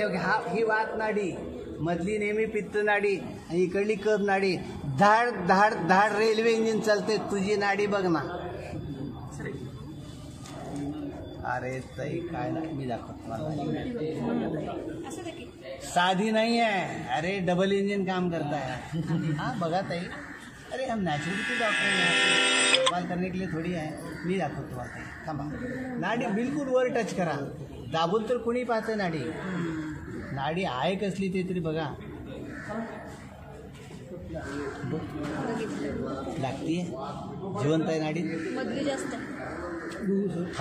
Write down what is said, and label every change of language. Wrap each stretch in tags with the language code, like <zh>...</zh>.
<mr>हा ही वात नाडी, मधली नेहमी पित्त नाडी आणि इकडली कफ नाडी. धाड धाड धाड रेल्वे इंजिन चालते. तुझी नाडी बघ ना. अरे ताई काय ना, मी दाखवतो मला.</mr> <hi>साधी नहीं है, अरे डबल इंजन काम करता है. हाँ</hi> <mr>बघा ताई,</mr> <hi>अरे हम नेचुरलिटी डॉक्टर हैं, सवाल करने के लिए थोड़ी है.</hi> <mr>मी दाखवतो तुम्हाला ताई, थांबा. नाडी बिलकुल वर टच करा. दाबून तर कोणी पाहतं नाडी? नाडी आहे कसली ते तरी बघा. लागतीये, जिवंत आहे नाडी. मधली जास्त</mr>